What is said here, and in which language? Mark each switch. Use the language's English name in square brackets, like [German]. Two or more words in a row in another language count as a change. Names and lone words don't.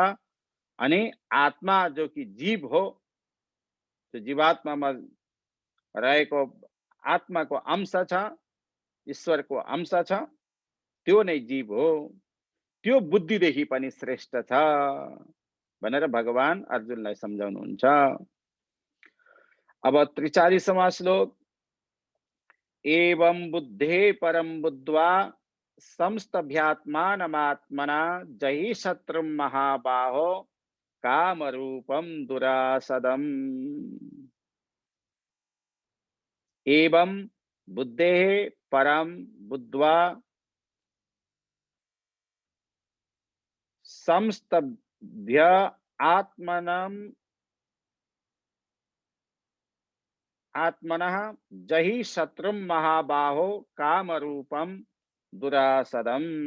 [Nepali] अनि आत्मा जो कि जीव हो, त्यो जीवात्मामा रहेको आत्माको अंश छ, ईश्वरको अंश छ, त्यो नै जीव हो। त्यो बुद्धिदेखि पनि श्रेष्ठ छ भनेर भगवान अर्जुनलाई सम्झाउनुहुन्छ। [Sanskrit] अब 43वां श्लोक, एवं बुद्धे परम बुद्ध्वा संस्तभ्यात्मानमात्मना जहि शत्रुं महाबाहो कामरूपम दुरासदम। एवं बुद्धे परम बुद्ध्वा संस्तभ्य आत्मनः जहि शत्रुं महाबाहो कामरूपम दुरासदम।